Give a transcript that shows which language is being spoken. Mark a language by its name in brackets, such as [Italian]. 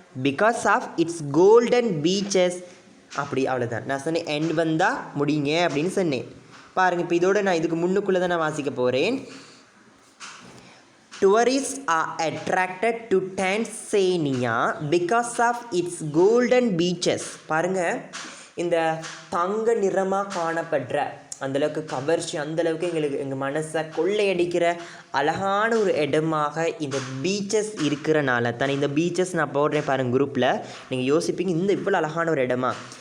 [English] Because of its golden beaches. [Tamil] அப்படி அவ்வளோதான். நான் சொன்னேன் எண்ட் வந்தால் முடிங்க அப்படின்னு சொன்னேன். பாருங்கள், இப்போ இதோட நான் இதுக்கு முன்னுக்குள்ளே தான் நான் வாசிக்க போகிறேன். [English] Tourists are attracted to Tanzania because of its golden beaches. [Tamil] பாருங்கள், இந்த தங்க நிறமாக காணப்படுற அந்தளவுக்கு கவர்ச்சி, அந்தளவுக்கு எங்கள் மனசை கொள்ளையடிக்கிற அழகான ஒரு இடமாக இந்த பீச்சஸ் இருக்கிறனால தான். இந்த பீச்சஸ் நான் போடுறேன் பாருங்கள் குரூப்பில், நீங்கள் யோசிப்பீங்க இந்த இவ்வளோ அழகான ஒரு இடமா.